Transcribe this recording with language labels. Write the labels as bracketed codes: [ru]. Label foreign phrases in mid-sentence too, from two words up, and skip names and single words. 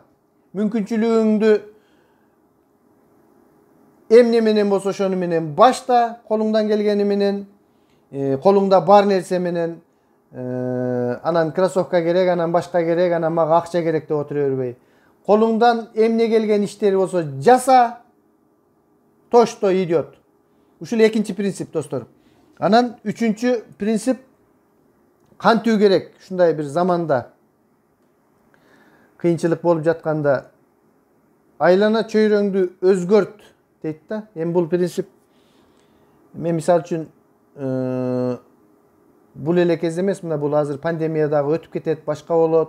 [ky] Мүмкүнчүлүгүңдү эмне менен болсо ошону менен башта, колуңдан келгени менен, колуңда бар нерсе менен, анан кроссовка керек, анан башка керек, анан мага акча керек деп отура бербей. Колуңдан эмне келген иштери болсо жаса, [ru] то, что идет. [ky] Ушул экинчи принцип, достор. Анан үчүнчү принцип кантуу керек. Ушундай бир заманда кыйынчылык болуп жатканда айлана чөйрөңдү өзгөрт дейт да. Эми бул принцип мен мисалы үчүн бул эле кез эмес, мына бул азыр пандемиядагы өтүп кетет, башка болот.